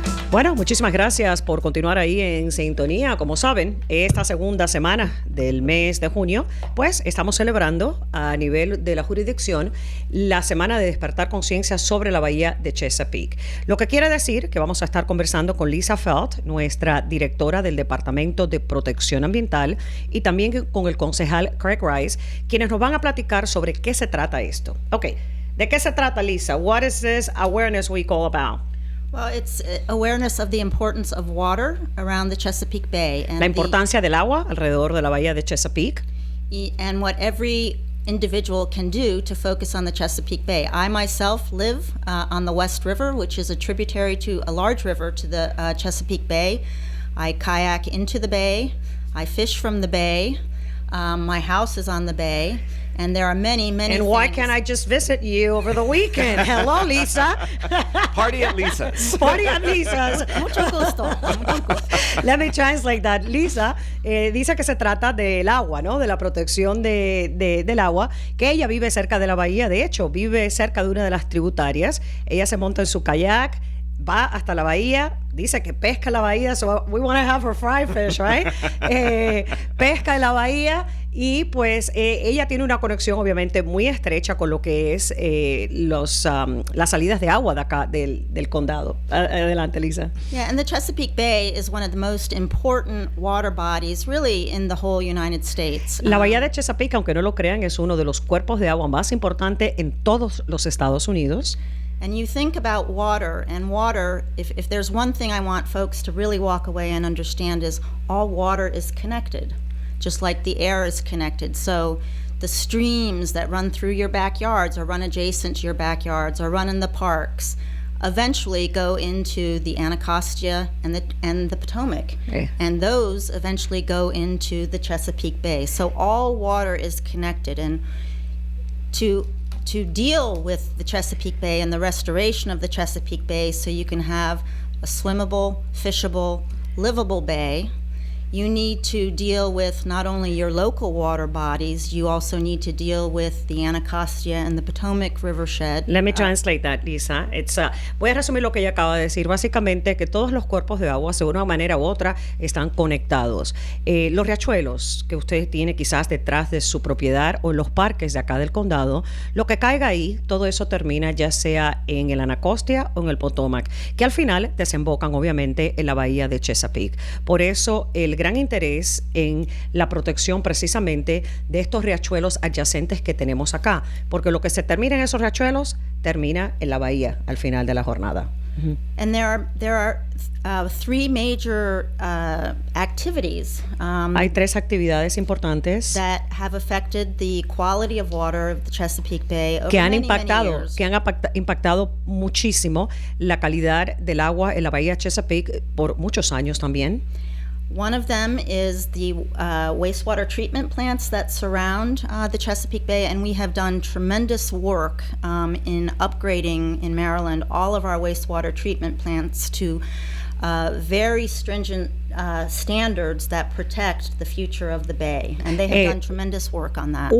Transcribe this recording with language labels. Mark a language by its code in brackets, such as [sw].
[es] Bueno, muchísimas gracias por continuar ahí en sintonía. Como saben, esta segunda semana del mes de junio, pues estamos celebrando a nivel de la jurisdicción la semana de despertar conciencia sobre la bahía de Chesapeake. Lo que quiere decir que vamos a estar conversando con Lisa Felt, nuestra directora del Departamento de Protección Ambiental, y también con el concejal Craig Rice, quienes nos van a platicar sobre qué se trata esto. Ok, ¿de qué se trata, Lisa? [en] What is this Awareness Week all about? Well, it's awareness of the importance of water around the Chesapeake Bay. And [es] La importancia del agua alrededor de la bahía de Chesapeake. [en] And what every individual can do to focus on the Chesapeake Bay. I myself live on the West River, which is a tributary to a large river to the Chesapeake Bay. I kayak into the bay. I fish from the bay. My house is on the bay. And there are many, many And why things. can't I just visit you over the weekend? Hello, Lisa. Party at Lisa's. Party at Lisa's. [es] Mucho gusto. Mucho gusto. [en] Let me translate that. [es] Lisa dice que se trata del agua, ¿no? De la protección del agua, que ella vive cerca de la bahía. De hecho, vive cerca de una de las tributarias. Ella se monta en su kayak, va hasta la bahía, dice que pesca en la bahía, [en] so we want to have her fried fish, right? [es] Pesca en la bahía y pues ella tiene una conexión obviamente muy estrecha con lo que es las salidas de agua de acá del condado. Adelante, Lisa. [en] Yeah, and the Chesapeake Bay is one of the most important water bodies really in the whole United States. [es] La bahía de Chesapeake, aunque no lo crean, es uno de los cuerpos de agua más importantes en todos los Estados Unidos. [en] And you think about water, and water, if there's one thing I want folks to really walk away and understand is all water is connected, just like the air is connected. So the streams that run through your backyards or run adjacent to your backyards or run in the parks eventually go into the Anacostia and the Potomac. Okay. And those eventually go into the Chesapeake Bay. So all water is connected. And to deal with the Chesapeake Bay and the restoration of the Chesapeake Bay so you can have a swimmable, fishable, livable bay, you need to deal with not only your local water bodies, you also need to deal with the Anacostia and the Potomac Rivershed. Let me translate that, Lisa. [es] Voy a resumir lo que ella acaba de decir. Básicamente que todos los cuerpos de agua, de una manera u otra, están conectados. Los riachuelos que usted tiene quizás detrás de su propiedad o en los parques de acá del condado, lo que caiga ahí, todo eso termina ya sea en el Anacostia o en el Potomac, que al final desembocan obviamente en la bahía de Chesapeake. Por eso el gran interés en la protección precisamente de estos riachuelos adyacentes que tenemos acá, porque lo que se termina en esos riachuelos termina en la bahía al final de la jornada. [en] And there are three major activities [es] Hay tres actividades importantes [en] that have affected the quality of water of the Chesapeake Bay over [es] que han [en] many [es] impactado, [en] years. [es] impactado muchísimo la calidad del agua en la bahía Chesapeake por muchos años también. [en] One of them is the wastewater treatment plants that surround the Chesapeake Bay, and we have done tremendous work in upgrading in Maryland all of our wastewater treatment plants to very stringent standards that protect the future of the bay, and they have done tremendous work on that.